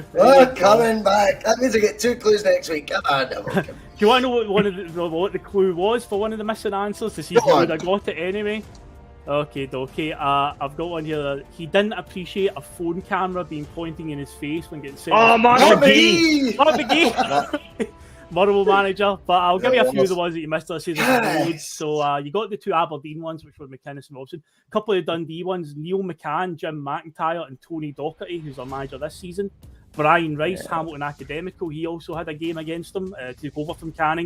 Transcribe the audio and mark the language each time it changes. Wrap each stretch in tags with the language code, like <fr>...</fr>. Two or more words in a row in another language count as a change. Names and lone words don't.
<en>Oh, coming back. That means I get 2 clues next week. Come on, now. Do you want to know what the clue was for one of the missing answers to see if Go you on. would have got it anyway? Okay. I've got one here. He didn't appreciate a phone camera being pointing in his face when getting set. Oh, Mark Mark McGee. McGee. Mark McGee. Motherwell manager, but I'll give you a few of the ones that you missed. I say Yes. So you got the 2 Aberdeen ones, which were McInnes and Robson. A couple of Dundee ones: Neil McCann, Jim McIntyre, and Tony Docherty, who's our manager this season. Brian Rice, Hamilton Academical. He also had a game against them, took over from Canning.</en>